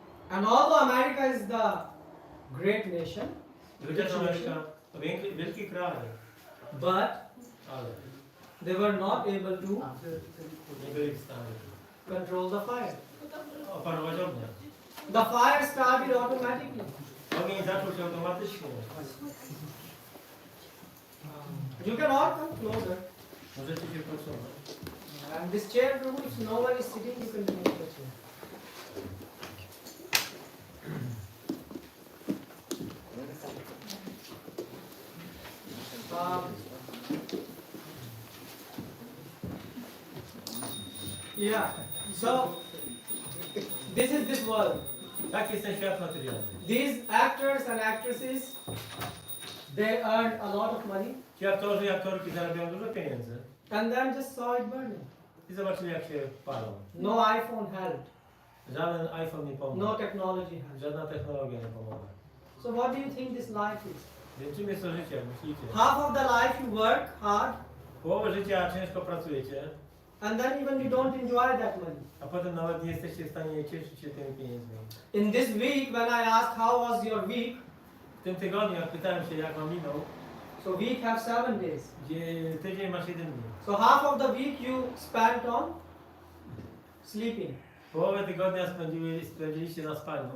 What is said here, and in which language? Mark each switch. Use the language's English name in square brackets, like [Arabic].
[English] And although America is the great nation, [Polish] I chociaż Ameryka to wielki kraj, [English] but [Polish] ale [English] they were not able to [Polish] nie byli w stanie [English] control the fire. [Polish] oparować ognia. [English] The fire started automatically. [Polish] Ogień zaczął się automatycznie. [English] You can all come closer. [Polish] Możecie się posunąć. [English] And this chair, Prabhu, if no one is sitting, you can move the chair. Yeah. So this is this world. [Polish] Tak jest ten świat materialny. [English] These actors and actresses, they earned a lot of money [Polish] Ci aktorzy i aktorki zarabiają dużo pieniędzy [English] and then just saw it burning. [Polish] i zobaczyli jak się palą. [English] No iPhone helped, [Polish] Żaden iPhone nie pomógł. [English] no technology helped. [Polish] Żadna technologia nie pomogła. [English] So what do you think this life is? [Polish] Więc czym jest to życie, jak myślicie? [English] Half of the life you work hard [Polish] Połowę życia ciężko pracujecie, [English] and then even you don't enjoy that money. [Polish] a potem nawet nie jesteście w stanie cieszyć się tymi pieniędzmi. [English] In this week when I asked how was your week, [Polish] W tym tygodniu, jak pytałem się, jak wam minął, [English] so week have 7 days. [Polish] gdzie tydzień ma 7 dni. [English] So half of the week you spent on sleeping. [Polish] Połowę tygodnia spędziliście na spaniu.